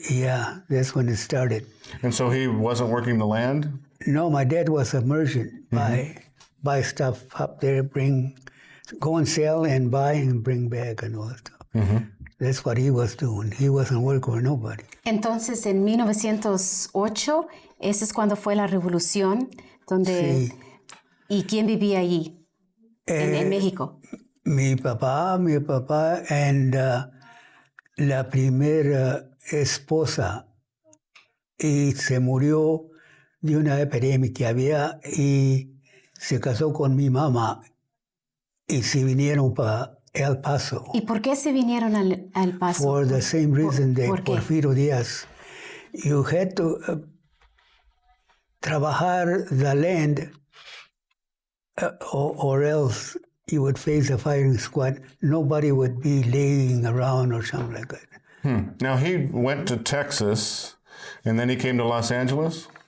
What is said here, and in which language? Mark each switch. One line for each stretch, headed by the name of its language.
English: Yeah, that's when it started. And so he wasn't working the land? No, my dad was a merchant. Buy stuff up there, go and sell and buy and bring back and all that stuff. Mm-hmm. That's what he was doing. He wasn't working for nobody.
Spanish: Entonces, en 1908, ese es cuando fue la revolución, donde... Sí. ¿Y quién vivía allí, en México? Mi papá, and la primera esposa, y se murió de una epidemia que había, y se casó con mi mamá, y se vinieron para El Paso. ¿Y por qué se vinieron al Paso?
English: For the same reason that Porfirio Diaz. You had to trabajar the land or else you would face a firing squad. Nobody would be laying around or something like that. Now, he went to Texas, and then he came to Los Angeles?